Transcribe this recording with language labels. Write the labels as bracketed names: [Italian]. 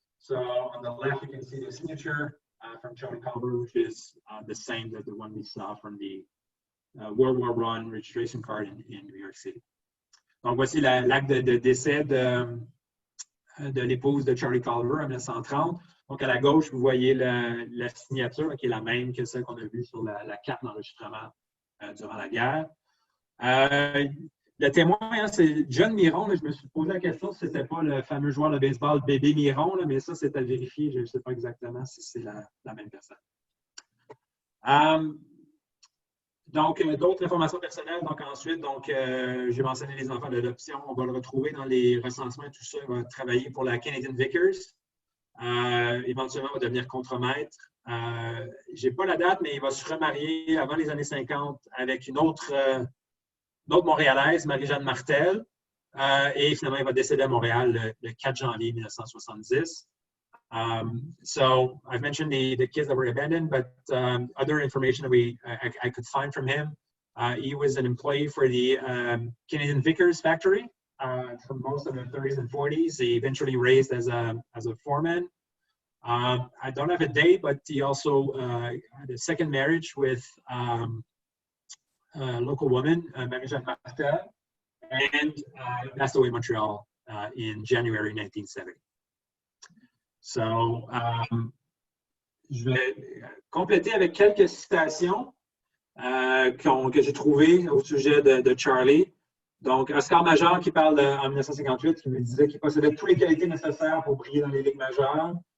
[English] So on the left, you can see the signature from Charlie Culver, which is the same as the one we saw from the World War I registration card in New York City. [French] Donc, voici l'acte de décès de l'épouse de Charlie Culver en 1930. Donc, à la gauche, vous voyez la signature qui est la même que celle qu'on a vue sur la carte d'enregistrement durant la guerre. Le témoin, c'est John Miron. Là, je me suis posé la question si ce n'était pas le fameux joueur de baseball Bébé Miron, là, mais ça, c'est à vérifier. Je ne sais pas exactement si c'est la même personne. Donc, d'autres informations personnelles. Donc, ensuite, j'ai mentionné les enfants d'adoption. On va le retrouver dans les recensements et tout ça. Il va travailler pour la Canadian Vickers. Éventuellement, il va devenir contremaître. Je n'ai pas la date, mais il va se remarier avant les années 50 avec une autre Montréalaise, Marie-Jeanne Martel. Et finalement, il va décéder à Montréal le 4 janvier 1970. [English] So I've mentioned the kids that were abandoned, but other information that I could find from him, he was an employee for the Canadian Vickers factory for most of the 30s and 40s. He eventually raised as a foreman. I don't have a date, but he also had a second marriage with a local woman, Marie-Jeanne Martel, and passed away in Montreal in January 1970. [French] So, je vais compléter avec quelques citations que j'ai trouvées au sujet de Charlie. Donc, Oscar Major qui parle en 1958, qui me disait qu'il possédait toutes les qualités nécessaires pour briller dans les ligues majeures.